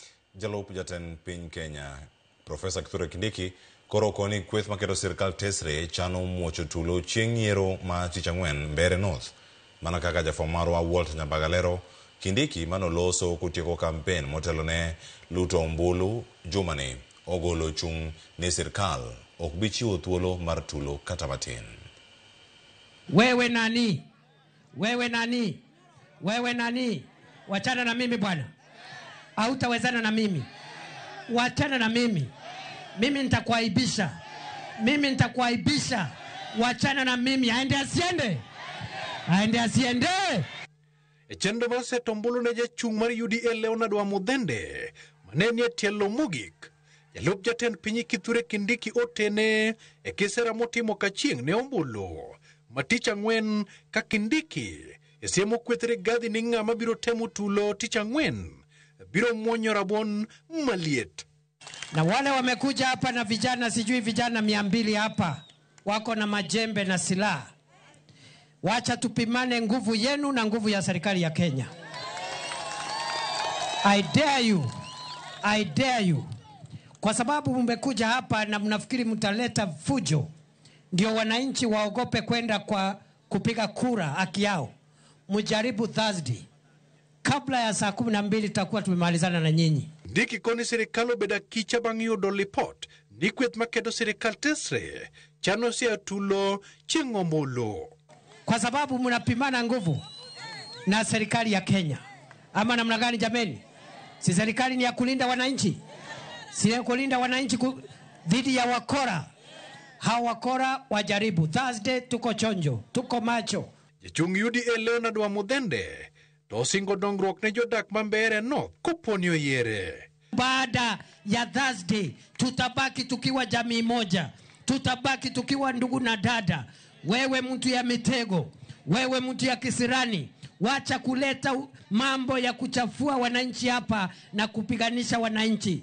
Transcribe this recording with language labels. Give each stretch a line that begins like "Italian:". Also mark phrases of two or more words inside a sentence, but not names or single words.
Luo (Kenya and Tanzania): Jalup Jatend Piny Kenya, Professor Kithure Kindiki, koro koni kweth maketo sirkal tesre chano muocho tulo chieng' yiero ma tich ang'wen Mbeere North. Mana kaka jafwambo marwa Walt Nyabagalero, Kindiki manoloso kutieko kampen motelone luto ombulu jumani ogolo chung' ni sirkal ok bi chiwo thuolo mar tulo kata matin.
Swahili: Wewe nani? Wewe nani? Wewe nani? Wachana na mimi bwana. Hautawezana na mimi. Wachana na mimi. Mimi nitakuaibisha. Mimi nitakuaibisha. Wachana na mimi. Aende asiende. Aende asiende.
Luo (Kenya and Tanzania): Chendo mase tombulu ne jachung' mar UDA Leonard Wamuthende manenie tielo mogik. Jalup Jatend Piny Kithure Kindiki otene e kisera motimo kachieng' ne ombulu. Matich ang'wen ka Kindiki esiemo kweth Rigathi ni ng'ama biro temo tulo tich ang'wen biro muonyo rabuon maliet.
Swahili: Na wale wamekuja hapa na vijana, sijui vijana 200 hapa wako na majembe na silaha. Wacha tupimane nguvu yenu na nguvu ya serikali ya Kenya.
English: I dare you.
Swahili: Kwa sababu mmekuja hapa na mnafikiri mtaleta fujo ndio wananchi waogope kwenda kwa kupiga kura haki yao. Mujaribu Thursday. Kabla ya saa 12 tutakuwa tumemalizana na nyinyi.
Luo (Kenya and Tanzania): Ndiki koni serikal obeda kicha bang' yudo report ni kweth maketo serikal tesre chano sia tulo chieng' ombulu.
Swahili: Kwa sababu mnapimana nguvu na serikali ya Kenya. Ama namna gani jameni? Si serikali ni ya kulinda wananchi? Si ya kulinda wananchi dhidi ya wakora? Hawa wakora wajaribu. Thursday tuko chonjo, tuko macho.
Luo (Kenya and Tanzania): Jachung' UDA Leonard Wamuthende to singo dongruok ne jodak ma Mbeere North koponi oyiere.
Swahili: Baada ya Thursday tutabaki tukiwa jamii moja. Tutabaki tukiwa ndugu na dada. Wewe mtu ya mitego, wewe mtu ya kisirani, wacha kuleta mambo ya kuchafua wananchi hapa na kupiganisha wananchi.